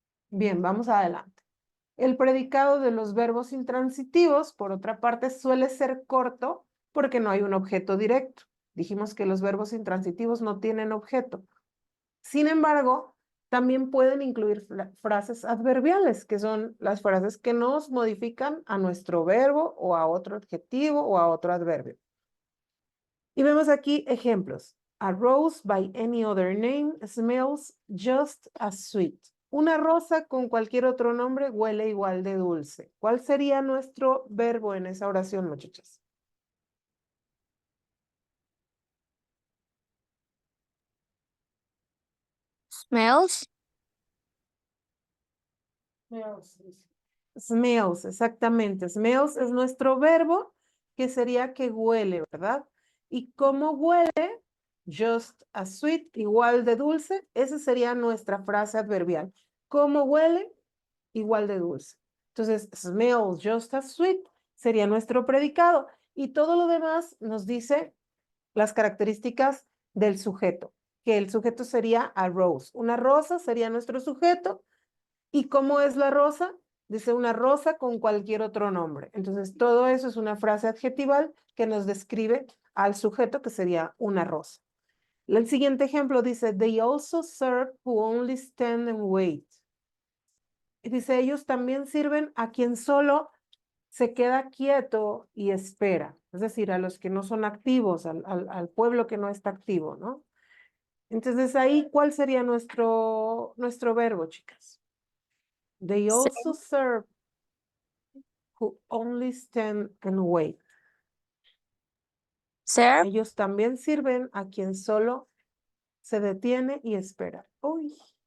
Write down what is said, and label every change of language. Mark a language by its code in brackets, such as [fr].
[es] Bien, vamos adelante. El predicado de los verbos intransitivos, por otra parte, suele ser corto porque no hay un objeto directo. Dijimos que los verbos intransitivos no tienen objeto. Sin embargo, también pueden incluir frases adverbiales, que son las frases que nos modifican a nuestro verbo o a otro adjetivo o a otro adverbio. Y vemos aquí ejemplos. [en] A rose by any other name smells just as sweet. [es] Una rosa con cualquier otro nombre huele igual de dulce. ¿Cuál sería nuestro verbo en esa oración, muchachas? [en] Smells. Smells, [es] exactamente. Smells es nuestro verbo que sería que huele, ¿verdad? ¿Y cómo huele? [en] just as sweet, [es] igual de dulce. Esa sería nuestra frase adverbial. ¿Cómo huele? Igual de dulce. Entonces, [en] smells just as sweet [es] sería nuestro predicado. Y todo lo demás nos dice las características del sujeto, que el sujeto sería a rose. Una rosa sería nuestro sujeto. ¿Y cómo es la rosa? Dice una rosa con cualquier otro nombre. Entonces, todo eso es una frase adjetival que nos describe al sujeto, que sería una rosa. El siguiente ejemplo dice, [en] they also serve who only stand and wait. [es] Y dice, ellos también sirven a quien solo se queda quieto y espera. Es decir, a los que no son activos, al pueblo que no está activo, ¿no? Entonces, ahí, ¿cuál sería nuestro verbo, chicas? [en] They also serve who only stand and wait. Serve, [es] Ellos también sirven a quien solo se detiene y espera. Uy.